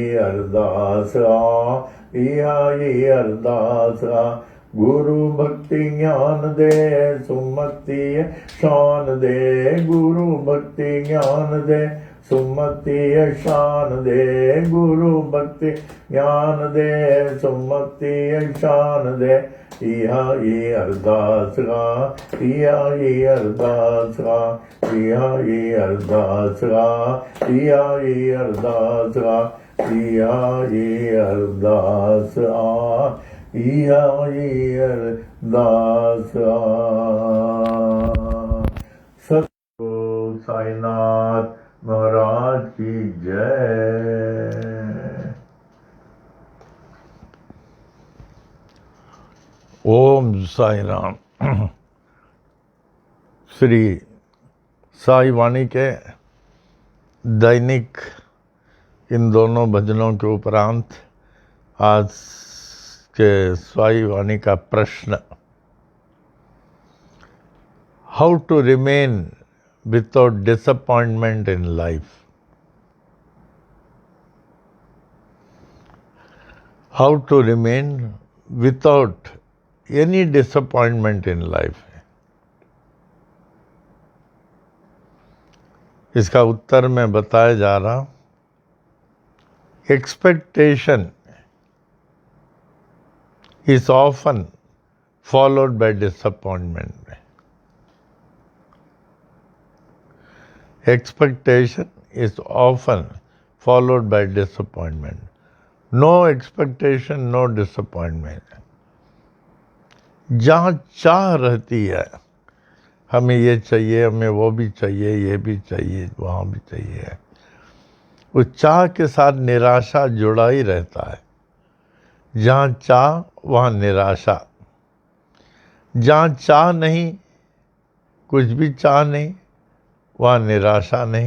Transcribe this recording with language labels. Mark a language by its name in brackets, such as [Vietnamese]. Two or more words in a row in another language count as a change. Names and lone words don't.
[Punjabi] ਅਰਦਾਸ ਇਹਾ ਈ ਅਰਦਾਸ ਗੁਰੂ ਭਗਤੀ ਗਿਆਨ ਦੇ ਸੁਮਤਿ ਸ਼ਾਨ ਦੇ ਗੁਰੂ ਭਗਤੀ ਗਿਆਨ ਦੇ ਸੁਮਤਿ ਸ਼ਾਨ ਦੇ ਗੁਰੂ ਭਗਤੀ ਗਿਆਨ ਦੇ ਸੁਮਤਿ ਸ਼ਾਨ ਦੇ ਇਹਾ ਈ ਅਰਦਾਸ ਇਹਾ ਈ ਅਰਦਾਸ ਇਹਾ ਈ ਅਰਦਾਸ ਇਹਾ ਈ ਅਰਦਾਸ ਇਹਾ ਈ ਅਰਦਾਸ ਇਹਾ ਈ ਅਰਦਾਸ [Hindi] सतगुरु साईनाथ महाराज की जय। ओम साई राम। श्री साई वाणी के दैनिक इन दोनों भजनों के उपरांत आज के स्वाई वाणी का प्रश्न, [English] How to remain without disappointment in life. How to remain without any disappointment in life. [Hindi] इसका उत्तर मैं बताया जा रहा, [English] एक्सपेक्टेशन is often followed by disappointment. Expectation is often followed by disappointment. No expectation, no disappointment. [Hindi] जहाँ चाह रहती है, हमें ये चाहिए, हमें वो भी चाहिए, ये भी चाहिए, वहाँ भी चाहिए, उस चाह के साथ निराशा जुड़ा ही रहता है। जहाँ चाह वहाँ निराशा, जहाँ चाह नहीं, कुछ भी चाह नहीं, वहाँ निराशा नहीं।